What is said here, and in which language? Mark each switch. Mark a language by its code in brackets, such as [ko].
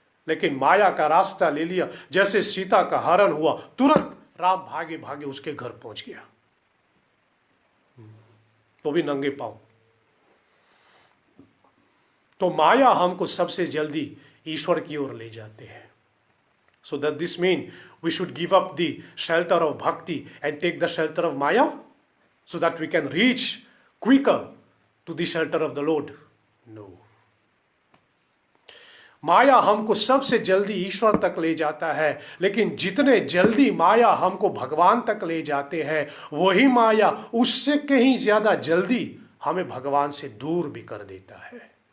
[hi] लेकिन माया का रास्ता ले लिया, जैसे सीता का हरण हुआ, तुरंत राम भागे भागे उसके घर पहुंच गया, तो भी नंगे पांव। तो माया हमको सबसे जल्दी ईश्वर की ओर ले जाते हैं। [en] So does this mean we should give up the shelter of bhakti and take the shelter of Maya so that we can reach quicker to the shelter of the Lord? No. [hi] माया हमको सबसे जल्दी ईश्वर तक ले जाता है, लेकिन जितने जल्दी माया हमको भगवान तक ले जाते हैं, वही माया उससे कहीं ज्यादा जल्दी हमें भगवान से दूर भी कर देता है।